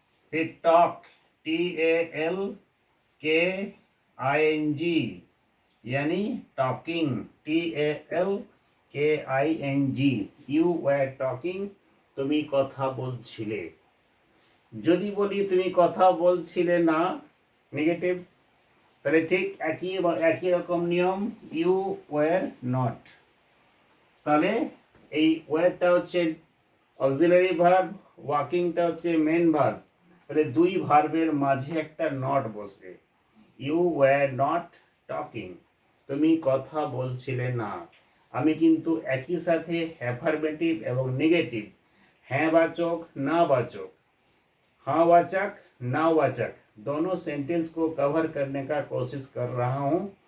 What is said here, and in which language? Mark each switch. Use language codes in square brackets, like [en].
[en] फिर talk, TALKING, यानी talking, TALKING, you were talking, [bn] তুমি কথা বলছিলে। যদি বলি তুমি কথা বলছিলে না, নেগেটিভ, তাহলে ঠিক একই রকম নিয়ম, ইউ ওয়ার নট। তাহলে এই ওয়ারটা হচ্ছে অক্সিলারি ভার্ব, ওয়াকিংটা হচ্ছে মেন ভার্ব, তাহলে দুই ভার্বের মাঝে একটা নট বসবে, [en] you were not talking, [bn] তুমি কথা বলছিলে না। আমি কিন্তু একই সাথে অ্যাফার্মেটিভ এবং নেগেটিভ, হ্যাঁ বাচক না বাচক, [hi] हाँ वाचक ना वाचक, दोनों सेंटेंस को कवर करने का कोशिश कर रहा हूँ।